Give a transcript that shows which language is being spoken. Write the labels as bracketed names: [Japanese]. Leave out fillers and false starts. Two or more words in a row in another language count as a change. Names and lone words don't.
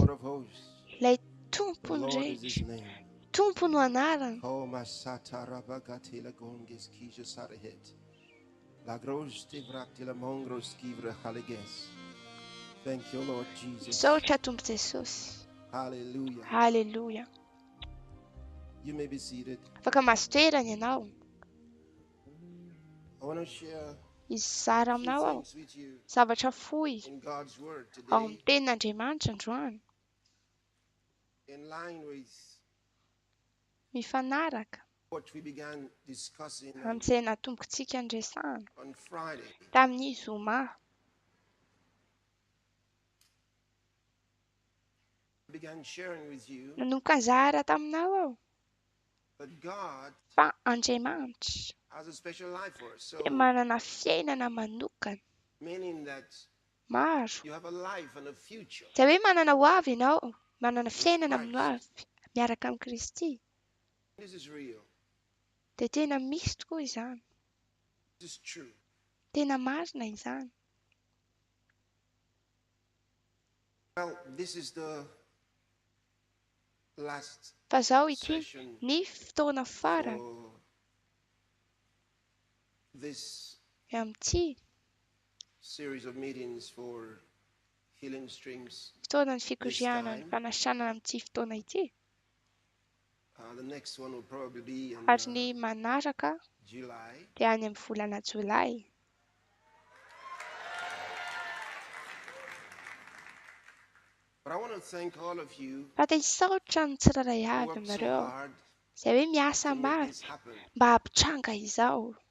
[Malagasy] Ilay tompony rehetra. Tompo no anarany. [English] Thank you, Lord Jesus. [Malagasy] Misaotra Tompo Jesosy. [English] Hallelujah. Hallelujah. You may be seated. [Malagasy] Afaka masoterana ianao. [English] I want to share [Malagasy] Izara aminao aho. Zavatra fohy [English] in God's word [Malagasy] ao [English] today [Malagasy] amin'ny tenin'Andriamanitra androany. [English] in line with [Malagasy] Mifanaraka [English] what we began discussing [Malagasy] amin'izay natombokontsika andresana [English] on Friday. [Malagasy] tamin'ny zoma. [English] I began sharing with you [Malagasy] Nanomboka nizara taminao aho [English] that God [Malagasy] fa Andriamanitra [English] has a special life for us. So, [Malagasy] dia manana fiainana manokana [English] meaning that [Malagasy] maro. [English] you have a life and a future. [Malagasy] Izay hoe manana ho avy ianao, manana fiainana amin'ny ho avy miaraka amin'ny Kristy. [English] This is real. [Malagasy] Dia tena misy tokoa izany. [English] This is true. [Malagasy] Tena marina izany. [English] Well, this is the last [Malagasy] Fa izao ity [English] session [Malagasy] ny fotoana farany [English] for this [Malagasy] amin'ity [English] series of meetings for healing streams. [Malagasy] fotoana ny fikorianana ny fanasana amin'ity fotoana ity. [English] The next one will probably be [Malagasy] Ary [English] in [Malagasy] ny manaraka dia any amin'ny volana Jolay. Fa te hisaotra ny tsirairay avy aminareo izay hoe miasa mafy mba hampitranga izao.